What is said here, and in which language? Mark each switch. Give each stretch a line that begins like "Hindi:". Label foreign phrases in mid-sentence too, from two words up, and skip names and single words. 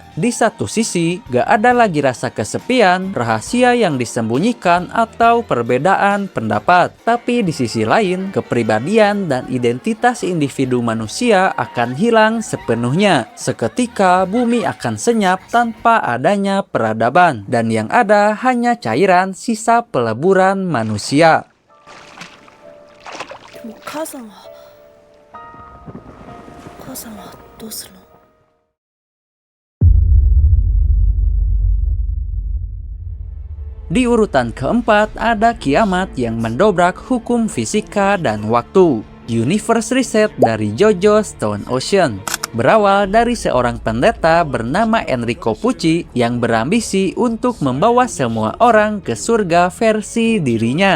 Indonesian: Di satu sisi, gak ada lagi rasa kesepian, rahasia yang disembunyikan, atau perbedaan pendapat. Tapi di sisi lain, kepribadian dan identitas individu manusia akan hilang sepenuhnya. Seketika, bumi akan senyap tanpa adanya peradaban. Dan yang ada hanya cairan sisa peleburan manusia.
Japanese: でも母さんはどうするの？
Indonesian: Di urutan keempat ada kiamat yang mendobrak hukum fisika dan waktu. Universe Reset dari JoJo Stone Ocean. Berawal dari seorang pendeta bernama Enrico Pucci yang berambisi untuk membawa semua orang ke surga versi dirinya.